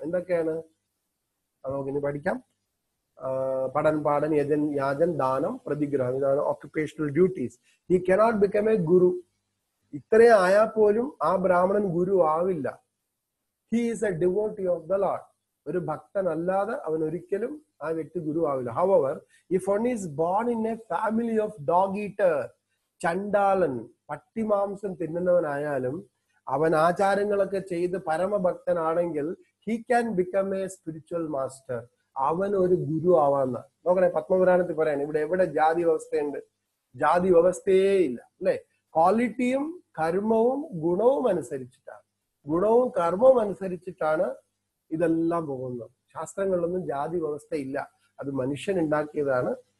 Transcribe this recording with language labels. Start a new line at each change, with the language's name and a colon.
Malayalam: എന്തൊക്കെയാണ് നമുക്കിനി പഠിക്കാം. പഠൻ പാടൻ യജൻ യാജൻ ദാനം പ്രതിഗ്രഹം, ഇതാണ്
English: occupational duties. He cannot become a guru.
Malayalam: ഇത്രയും ആയാൽ പോലും ആ ബ്രാഹ്മണൻ ഗുരു ആവില്ല.
English: He is a devotee of the Lord.
Malayalam: ഒരു ഭക്തൻ അല്ലാതെ അവൻ ഒരിക്കലും ആ വ്യക്തി ഗുരു ആവില്ല.
English: However, if one is born in a family of dog eater,
Malayalam: ചണ്ടാളൻ പട്ടിമാംസം തിന്നുന്നവനായാലും അവൻ ആചാരങ്ങളൊക്കെ ചെയ്ത് പരമഭക്തനാണെങ്കിൽ
English: he can become a spiritual master.
Malayalam: അവൻ ഒരു ഗുരു ആവാന്ന. നോക്കണേ, പത്മപുരാണത്തിൽ പറയാണ്, ഇവിടെ എവിടെ ജാതി വ്യവസ്ഥയുണ്ട്? ജാതി വ്യവസ്ഥയേ ഇല്ല, അല്ലെ? ക്വാളിറ്റിയും കർമ്മവും ഗുണവും അനുസരിച്ചിട്ടാണ്, ഗുണവും കർമ്മവും അനുസരിച്ചിട്ടാണ് ഇതെല്ലാം പോകുന്നത്. ശാസ്ത്രങ്ങളിലൊന്നും ജാതി വ്യവസ്ഥ ഇല്ല, അത് മനുഷ്യൻ ഉണ്ടാക്കിയതാണ്.